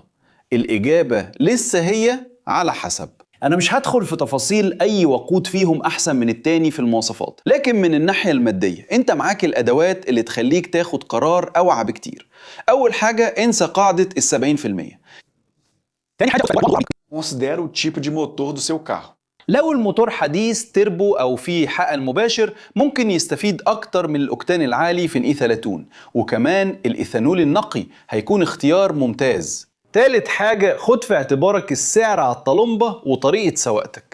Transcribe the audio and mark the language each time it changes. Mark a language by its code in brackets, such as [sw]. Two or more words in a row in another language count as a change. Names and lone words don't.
[ar] الإجابة لسه هي على حسب. أنا مش هدخل في تفاصيل أي وقود فيهم أحسن من التاني في المواصفات، لكن من الناحية المادية أنت معاك الأدوات اللي تخليك تاخد قرار أوعى بكتير. أول حاجة انسى قاعدة 70%. تاني حاجة [pt] Considera o tipo de motor do seu carro. [ar] لو الموتور حديث تربو أو فيه حقن مباشر ممكن يستفيد أكتر من الأوكتان العالي في الE30، وكمان الإيثانول النقي هيكون اختيار ممتاز. تالت حاجة خد في اعتبارك السعر على الطلمبة وطريقة سواقتك.